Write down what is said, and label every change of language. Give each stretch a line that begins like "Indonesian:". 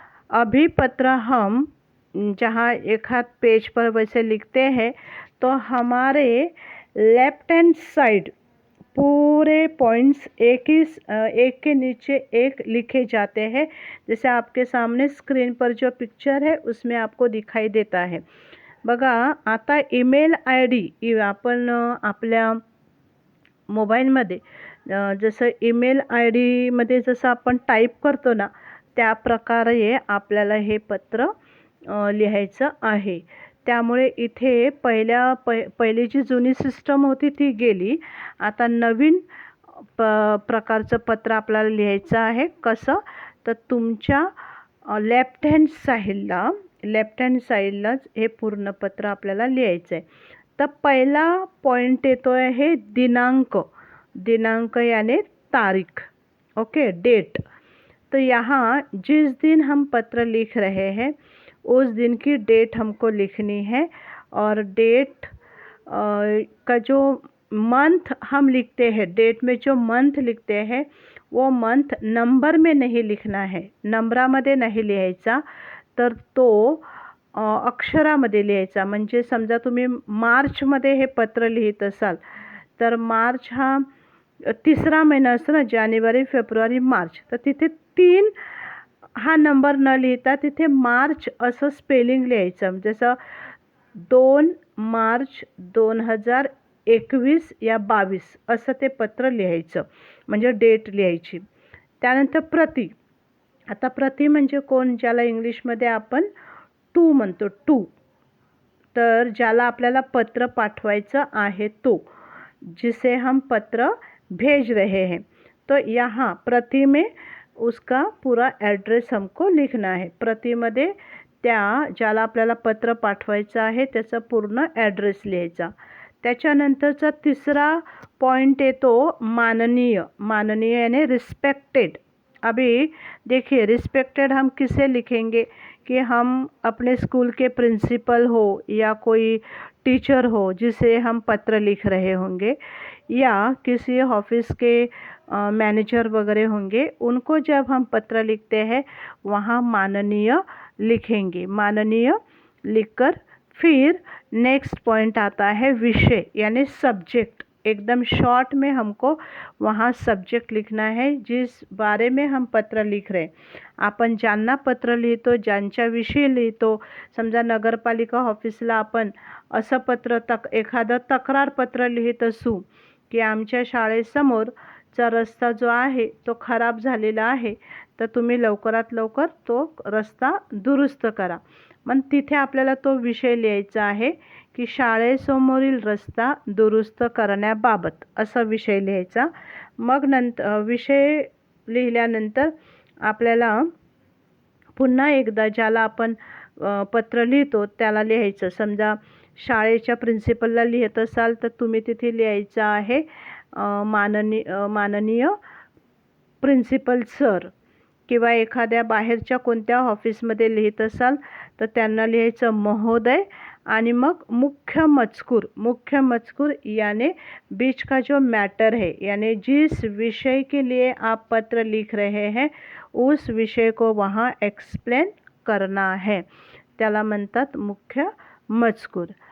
Hindi: अभी पत्र हम जहाँ एक हाथ पेज पर वैसे लिखते हैं तो हमारे लेफ्ट हैंड साइड पूरे पॉइंट्स एक के नीचे एक लिखे जाते हैं. जैसे आपके सामने स्क्रीन पर जो पिक्चर है उसमें आपको दिखाई देता है.
Marathi: बघा, आता ईमेल आय डी आपण आपल्या मोबाईलमध्ये जसं ईमेल आय डीमध्ये जसं आपण टाईप करतो ना, त्या प्रकारे आपल्याला हे पत्र लिहायचं आहे. त्यामुळे इथे पहिली जी जुनी सिस्टम होती ती गेली. आता नवीन प्रकारचं पत्र आपल्याला लिहायचं आहे. कसं, तर तुमच्या लेफ्ट हँड साईडलाच हे पूर्ण पत्र आपल्याला लिहायचं आहे. तर पहिला पॉइंट येतो आहे दिनांक.
Hindi: दिनांक यानी तारीख. Okay, date. तो यहाँ जिस दिन हम पत्र लिख रहे हैं उस दिन की डेट हमको लिखनी है. और डेट का जो मंथ हम लिखते हैं, डेट में जो मंथ लिखते हैं वो मंथ नंबर में नहीं लिखना है,
Marathi: नंबरामध्ये नाही लिहायचा, तर तो अक्षरामध्ये लिहायचा. म्हणजे समजा तुम्ही मार्चमध्ये हे पत्र लिहित असाल तर मार्च हा तिसरा महिना असतो ना, जानेवारी फेब्रुवारी मार्च, तर तिथे 3 हा नंबर न लिहिता तिथे मार्च असं स्पेलिंग लिहायचं. जसं 2 मार्च 2021 या 22 असं ते पत्र लिहायचं, म्हणजे डेट लिहायची. त्यानंतर प्रति. आता प्रति म्हणजे कोण, ज्याला इंग्लिशमध्ये आपण टू म्हणतो, टू. तर ज्याला आपल्याला पत्र पाठवायचं आहे तो,
Hindi: जिसे हम पत्र भेज रहे हैं, तो यहाँ प्रति में उसका पूरा ॲड्रेस हमको लिखना है.
Marathi: प्रतिमध्ये त्या ज्याला आपल्याला पत्र पाठवायचं आहे त्याचा पूर्ण ॲड्रेस लिहायचा. त्याच्यानंतरचा तिसरा पॉइंट येतो माननीय.
Hindi: माननीय यानी रिस्पेक्टेड. अभी देखिए, रिस्पेक्टेड हम किसे लिखेंगे कि हम अपने स्कूल के प्रिंसिपल हो या कोई टीचर हो जिसे हम पत्र लिख रहे होंगे, या किसी ऑफिस के मैनेजर वगैरह होंगे, उनको जब हम पत्र लिखते हैं वहाँ माननीय लिखेंगे. माननीय लिखकर फिर नेक्स्ट पॉइंट आता है विषय यानी सब्जेक्ट. एकदम शॉर्ट में हमको वहाँ सब्जेक्ट लिखना है जिस बारे में हम पत्र लिख रहे हैं.
Marathi: आपण ज्यांना पत्र लिहितो, ज्यांच्याविषयी लिहितो, समजा नगरपालिका ऑफिसला आपण असं पत्र एखादं तक्रार पत्र लिहित असू की आमच्या शाळेसमोरचा रस्ता जो आहे तो खराब झालेला आहे, तर तुम्ही लवकरात लवकर तो रस्ता दुरुस्त करा. मग तिथे आपल्याला तो विषय लिहायचा आहे की शाळेसमोरील रस्ता दुरुस्त करण्याबाबत असा विषय लिहायचा. मग विषय लिहिल्यानंतर आपल्याला पुन्हा एकदा ज्याला आपण पत्र लिहितो त्याला लिहायचं. समजा शाळेच्या प्रिन्सिपलला लिहित असाल तर तुम्ही तिथे लिहायचं आहे माननीय प्रिन्सिपल सर, किंवा एखाद्या बाहेरच्या कोणत्या ऑफिसमध्ये लिहित असाल तर त्यांना लिहायचं महोदय. आणि मग मुख्य मजकूर
Hindi: यानी बीच का जो मैटर है, यानी जिस विषय के लिए आप पत्र लिख रहे हैं उस विषय को वहाँ एक्सप्लेन करना है,
Marathi: त्याला म्हणतात मुख्य मजकूर.